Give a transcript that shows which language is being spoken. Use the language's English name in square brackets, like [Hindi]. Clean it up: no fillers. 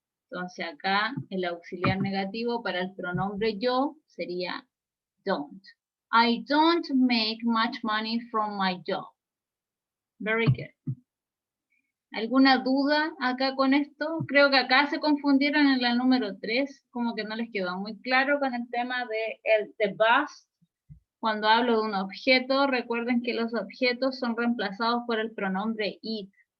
[Spanish] Entonces acá el auxiliar negativo para el pronombre yo sería don't. [English] I don't make much money from my job. Very good. [Spanish] ¿Alguna duda acá con esto? Creo que acá se confundieron en la número 3, como que no les quedó muy claro con el tema de the bus. Cuando hablo de un objeto, recuerden que los objetos son reemplazados por el pronombre it.